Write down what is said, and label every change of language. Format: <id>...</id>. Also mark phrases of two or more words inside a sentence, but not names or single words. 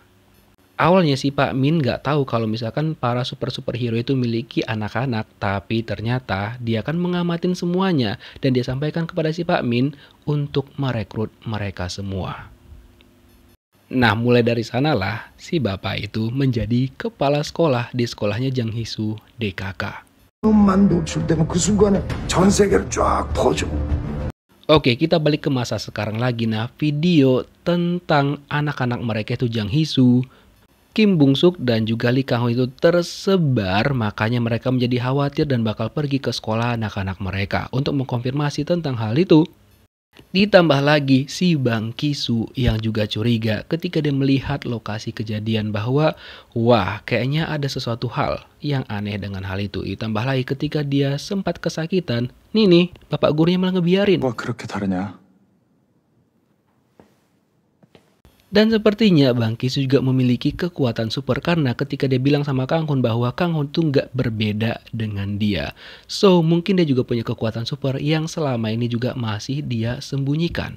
<id>Awalnya si Pak Min nggak tahu kalau misalkan para superhero itu memiliki anak-anak, tapi ternyata dia akan mengamatin semuanya dan dia sampaikan kepada si Pak Min untuk merekrut mereka semua. Nah mulai dari sanalah si bapak itu menjadi kepala sekolah di sekolahnya Jang Hee-soo DKK.</id> <ko>만 노출되면 그 순간에 전 세계를 쫙 퍼져.</ko> <id>Oke, kita balik ke masa sekarang lagi. Nah video tentang anak-anak mereka itu Jang Hee-soo, Kim Bung-suk dan juga Lee Kang-ho itu tersebar, makanya mereka menjadi khawatir dan bakal pergi ke sekolah anak-anak mereka untuk mengkonfirmasi tentang hal itu. Ditambah lagi si Bang Ki-soo yang juga curiga ketika dia melihat lokasi kejadian bahwa wah kayaknya ada sesuatu hal yang aneh dengan hal itu. Ditambah lagi ketika dia sempat kesakitan, nih bapak gurunya malah ngebiarin.</id> <ko>뭐가 그렇게 다르냐?</ko> <id>Dan sepertinya Bang Ki-soo juga memiliki kekuatan super karena ketika dia bilang sama Kang Hun bahwa Kang Hun tuh nggak berbeda dengan dia. So mungkin dia juga punya kekuatan super yang selama ini juga masih dia sembunyikan.</id>